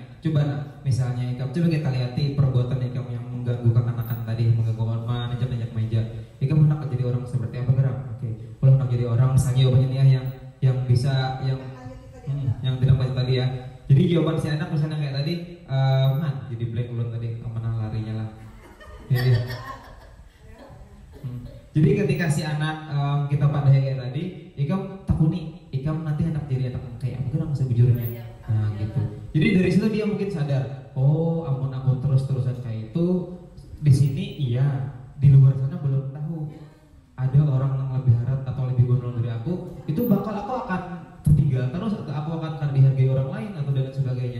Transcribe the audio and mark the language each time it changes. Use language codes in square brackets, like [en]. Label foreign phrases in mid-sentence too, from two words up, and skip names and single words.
[id] Coba misalnya coba kita lihati perbuatan Ikam yang mengganggu kekanakan tadi, mengganggu menajak meja. [bjn] Ikam hendak jadi orang seperti apa gerak? [id] Oke. Kalau hendak jadi orang misalnya jawabannya nih yang bisa yang tidak baik tadi ya. Jadi jawaban si anak misalnya kayak tadi, jadi blank ulun tadi kemana larinya lah. [bjn] Jadi ketika si anak kita pada kayak tadi, Ikam takuni, Ikam nanti hendak jadi anak kayak apa gerak sebujurnya. [id] Nah gitu. Jadi dari situ dia mungkin sadar, oh ampun aku terus-terusan kayak itu di sini iya, di luar sana belum tahu ada orang yang lebih harap atau lebih gondrong dari aku, itu bakal aku akan tertinggal terus atau aku akan dihargai orang lain atau dan sebagainya.